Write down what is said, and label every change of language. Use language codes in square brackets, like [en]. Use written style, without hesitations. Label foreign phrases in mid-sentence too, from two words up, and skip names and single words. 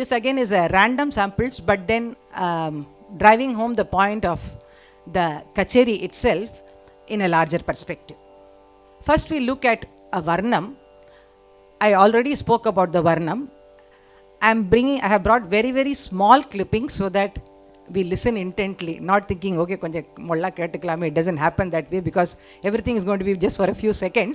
[en] This again is a random samples, but then driving home the point of the kacheri itself in a larger perspective. First we look at a Varnam. I already spoke about the Varnam. I have brought very, very small clippings so that we listen intently, not thinking, [ta] okay, கொஞ்ச மெல்ல கேட்டுக்கலாமே. [en] It doesn't happen that way because everything is going to be just for a few seconds.